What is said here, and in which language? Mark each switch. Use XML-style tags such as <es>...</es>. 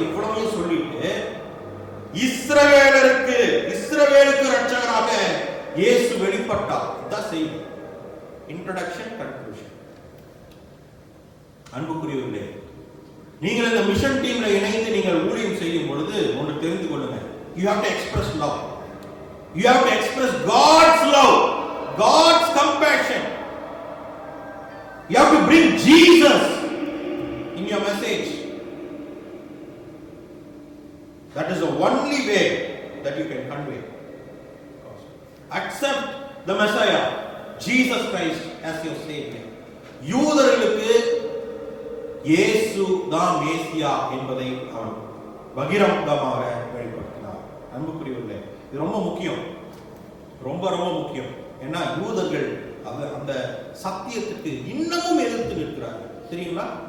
<ta>இவ்வளவு சொல்லிட்டு இஸ்ரவேலுக்கு இரட்சகராக இயேசு வெளிப்பட்டார். இதான் செய்தி. Introduction, conclusion. அன்புக்குரியவர்களே, நீங்கள் இந்த மிஷன் டீம்ல இணைந்து நீங்கள் ஊழியம் செய்யும் பொழுது ஒன்று தெரிந்து கொள்ளுங்க.</ta> <en>You have to express love. You have to express God's love, God's compassion. You have to bring Jesus in your message. That is the only way that you can convey. Accept the Messiah, Jesus Christ as your Savior.</en> <ta>யூதர்களுக்கு இயேசு தான் மேசியா என்பதை அவன் பகிரங்கமாக வெளிப்படுத்தினார். அன்புக்குரியவர்களே, இது ரொம்ப முக்கியம், ரொம்ப ரொம்ப முக்கியம். ஏன்னா யூதர்கள் அந்த சத்தியத்துக்கு இன்னமும் எதிர்த்து நிற்கிறார்கள். தெரியுங்களா?</ta>